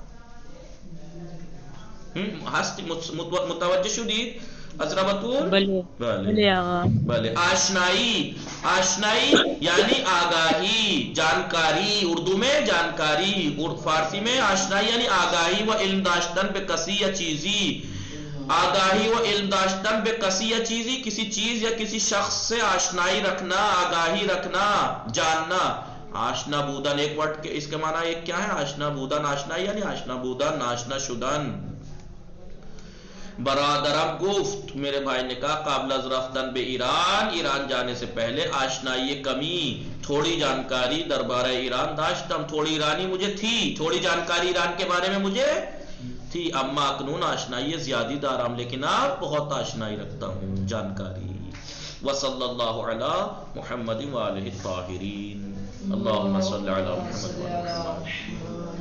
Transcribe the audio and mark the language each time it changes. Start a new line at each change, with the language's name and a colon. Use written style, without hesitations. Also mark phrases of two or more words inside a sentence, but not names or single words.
Persian: متوجہ شدید ازرا بطول؟
Urdu: بلے. آشنائی یعنی آگاہی جانکاری، اردو میں جانکاری، فارسی میں آشنائی یعنی
Persian: آگاہی و علم داشتن بے کسی یا چیزی. آگاہی و علم داشتن بے کسی یا چیزی
Urdu: کسی چیز یا کسی شخص سے آشنائی رکھنا، آگاہی رکھنا، جاننا.
Persian: آشنا بودن
Urdu: ایک ورڈ کے اس کے معنی ایک کیا ہے؟
Persian: آشنا بودن. آشنائی یعنی آشنا بودن، آشنا شدن. برادرم گفت
Urdu: میرے بھائی نے کہا
Persian: قابل از رفتن بے
Urdu: ایران جانے سے پہلے
Persian: آشنائی کمی
Urdu: تھوڑی جانکاری
Persian: دربار ایران داشتم.
Urdu: تھوڑی ایرانی مجھے تھی، تھوڑی جانکاری ایران کے بارے میں مجھے تھی.
Persian: اما اکنون آشنائی زیادی دارام
Urdu: لیکن اب بہت آشنائی رکھتا ہوں، جانکاری.
Arabic: وصلی اللہ علی محمد وآلہ الطاہرین. اللہم صلی علی محمد وآلہ محمد.